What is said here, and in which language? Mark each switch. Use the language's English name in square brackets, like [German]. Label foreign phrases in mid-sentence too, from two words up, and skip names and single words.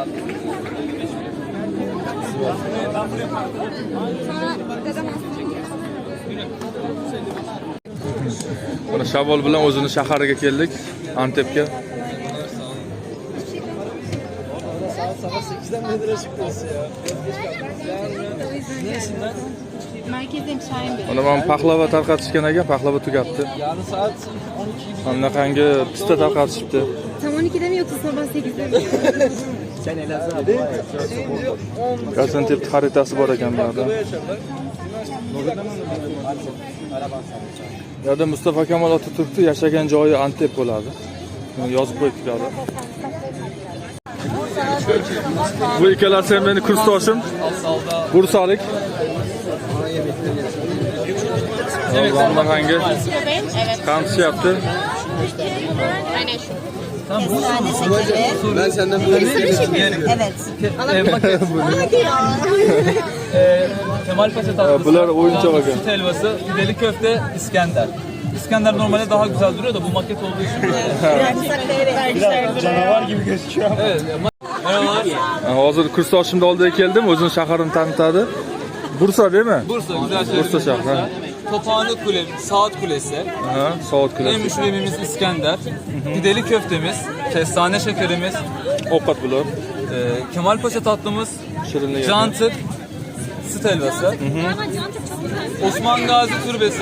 [Uzbek] Mana Shavol bilan o'zini shahariga keldik, Antepga. [Turkish] Merkezdeyim Şahin Bey. [Uzbek] Mana men paxlava tarqatishgan ekan, paxlava tugatdi. [Turkish] Yarın saat 12 gibi. [Uzbek] Anaqangi pista tarqatishibdi. [Turkish] Tam 12'de mi yoksa sabah 8'de mi? Sen Elazığ. [Uzbek] Gaziantep xaritasi bor ekan bu yerda. Bu yerda Mustafa Kemal Atatürk'ni yashagan joyi Antep bo'ladi. Yozib qo'yibdi bu yerda. Bu ikkalasi ham meni kursdoshim. Bursalik. [Turkish] Vallahi hangi konsept yaptı? Aynen şu. Ben senden böyle Evet. Hadi ya. Kemal Paşa tatlısı, Bunlar oyuncak bakın. süt helvası, pideli köfte, İskender. İskender normalde daha güzel duruyor da bu maket olduğu için. Biraz canavar gibi gözüküyor. Evet. Merhabalar. [Uzbek] Hozir kursdoshimni oldiga keldim, o'zini shaharini tanitadi. [Turkish] Bursa değil mi? Bursa, güzel şehir. Bursa şehri. Ha. Tophane Kule, Saat Kulesi. Aha, Saat En Kulesi. meşhur yemeğimiz İskender. Pideli köftemiz, kestane şekerimiz, [Uzbek] Ovqat bular. [Turkish] Kemal Paşa tatlımız, [Uzbek] Shirinlik. [Turkish] cantık, süt helvası. Osman Gazi Türbesi,